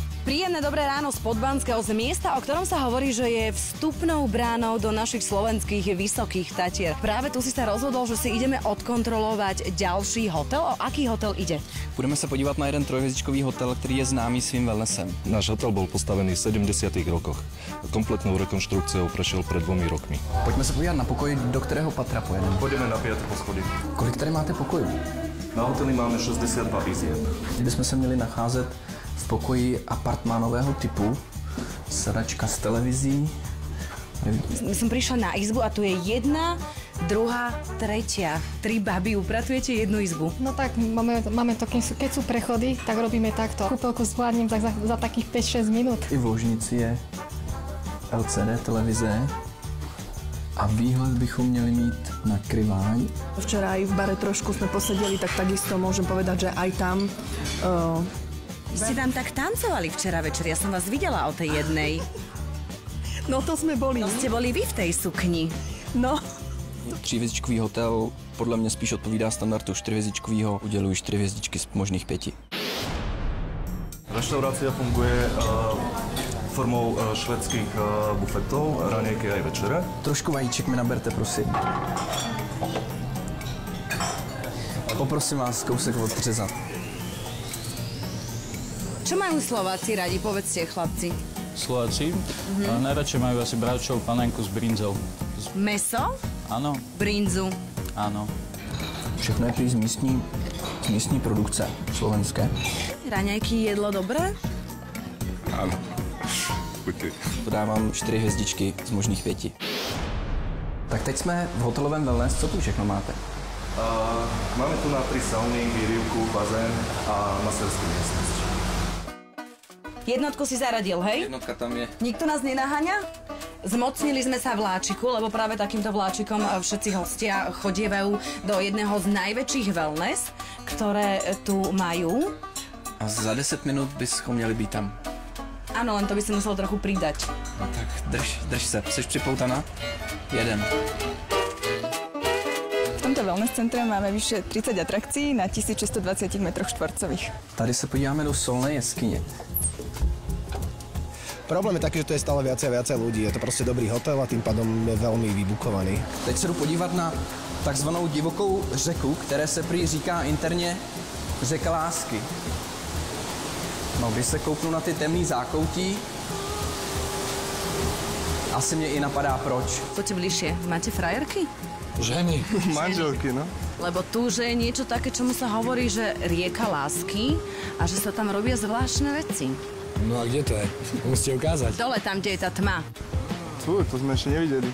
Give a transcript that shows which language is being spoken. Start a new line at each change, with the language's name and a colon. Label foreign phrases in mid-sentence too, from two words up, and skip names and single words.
Slovak: Príjemné dobré ráno z Podbanského, z miesta, o ktorom sa hovorí, že je vstupnou bránou do našich slovenských vysokých Tatier. Práve tu si sa rozhodol, že si ideme odkontrolovať ďalší hotel. O aký hotel ide? Budeme sa podívať na jeden trojhviezdičkový hotel, ktorý je známy svým wellnessem. Náš hotel bol postavený v 70. rokoch. Kompletnou rekonštrukciou prešiel pred 2 rokmi.
Czech: Pojďme se podívat na pokoj, do kterého patra pojedeme.
Slovak: Pôjdeme na 5. poschodí.
Czech: Kolik tady máte pokojů?
Slovak: Na hoteli máme 62 izieb.
Czech: Kdybychom se měli nacházet v pokoji apartmánového typu, sedačka s televizí.
Slovak: Som prišla na izbu a tu je jedna, druhá, tretia. 3 baby, upratujete jednu izbu. No tak máme to, keď sú prechody, tak robíme takto. Kúpeľku zvládnem tak za takých 5-6 minút.
Czech: I v ložnici je LCD televize a výhled bychom měli mít na Kriváň.
Slovak: Včera aj v bare trošku sme posedeli, tak takisto môžem povedať, že aj tam... Vy ste tam tak tancovali včera večer, ja som vás videla o tej jednej. No to sme boli. No ste boli vy v tej sukni. No.
Czech: Tříhvězdičkový hotel podle mě spíš odpovídá standardu 4hviezdičkovýho, udělují 4 hvězdičky z možných 5.
Slovak: Reštaurácia funguje formou švédských bufetov, raňajky aj večere.
Czech: Trošku vajíček mi naberte, prosím. Poprosím vás kousek odřezat.
Slovak: Čo majú Slováci radi, povedzte, chlapci? Slováci? Najradšej majú asi bravčovú panenku s brinzou. Meso? Áno. Brinzu? Áno.
Czech: Všechno je z místní produkce, slovenské.
Slovak: Raňajky, jedlo dobré? Áno.
Czech: Podávám 4 hvězdičky z možných 5. Tak teď jsme v hotelovém wellness. Co tu všechno máte?
Slovak: Máme tu na 3 sauny, výrivku, bazén a masérský miestnosť. Jednotku si zaradil, hej? Jednotka tam je. Nikto nás nenaháňa? Zmocnili sme sa vláčiku, lebo práve takýmto vláčikom všetci hostia chodievajú do jedného z najväčších wellness, ktoré tu majú.
Czech: A za 10 minút bychom měli být tam.
Slovak: Áno, len to by si musel trochu pridať.
Czech: No tak drž se. Jsi připoutaná? Jeden.
Slovak: V tomto wellness centre máme vyše 30 atrakcií na 1620 m².
Czech: Tady se podíváme do solnej jeskyně.
Slovak: Problém je taký, že to je stále viacej a viacej ľudí. Je to proste dobrý hotel a tým pádom je veľmi vybukovaný.
Czech: Teď se jdu podívat na takzvanou divokou řeku, které se prý říká interně řeka lásky. No, když se kouknu na ty temný zákoutí, asi mě i napadá proč.
Slovak: Poďte bližšie. Máte frajerky? Ženy. Manželky, no. Lebo tu, že je niečo také, čomu sa hovorí, že rieka lásky a že sa tam robia zvláštne veci. No a kde to je? Musíte ukázať. Dole tam, kde je tá tma. To sme ešte nevideli.